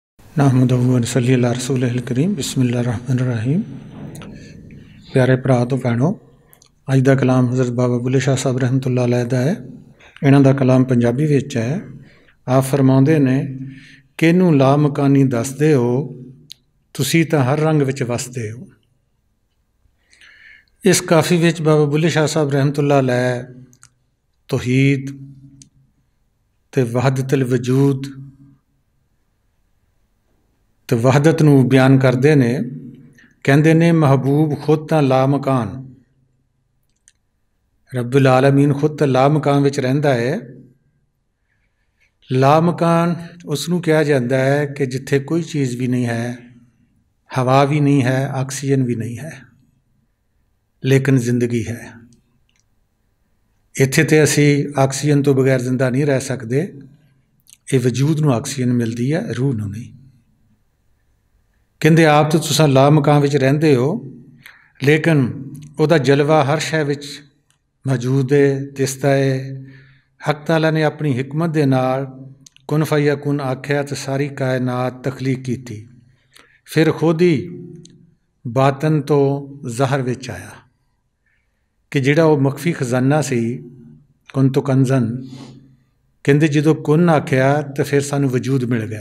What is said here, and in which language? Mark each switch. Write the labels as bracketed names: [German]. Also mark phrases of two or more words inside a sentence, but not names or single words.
[Arabic] نحمده ونصلي على رسوله الكريم بسم الله الرحمن الرحيم. [Punjabi] پیارے بھرا تو بھیناں، اج کا کلام حضرت بابا بلھے شاہ صاحب رحمۃ اللہ علیہ دا ہے. انہاں دا کلام پنجابی وچ ہے۔ آپ فرماؤندے نے کینوں لا مکانی دسدے ہو، تسی تاں ہر رنگ وچ وسدے ہو. اس کافی وچ بابا بلھے شاہ صاحب رحمۃ اللہ علیہ توحید تے وحدت الوجود تو وحدت نوں بیان کرتے نے. کہتے نے محبوب خود تاں لا مکان, رب العالمین خود تاں لا مکان وچ رہندا ہے. لا مکان اس نوں کہا جاتا ہے کہ جتھے کوئی چیز بھی نہیں ہے، ہوا بھی نہیں ہے، آکسیجن بھی نہیں ہے، لیکن زندگی ہے. ایتھے تے اسی آکسیجن تو بغیر زندہ نہیں رہ سکتے. یہ وجود نوں آکسیجن ملتی ہے، روح نوں نہیں. کہتے آپ تو تساں لا مکان وچ رہندے ہو، لیکن اوہدا جلوہ ہر شے وچ موجود ہے، دسدا ہے. حق تعالیٰ نے اپنی حکمت دے نال [Arabic] كن فيكون [Punjabi] آکھیا تو ساری کائنات تخلیق کی. فیر خود ہی باطن تو ظاہر وچ آیا کہ جیہڑا وہ مخفی خزانہ سی, [Arabic] كنت كنزا, [Punjabi] کہتے جو کن آکھیا تو فیر سانوں وجود مل گئے.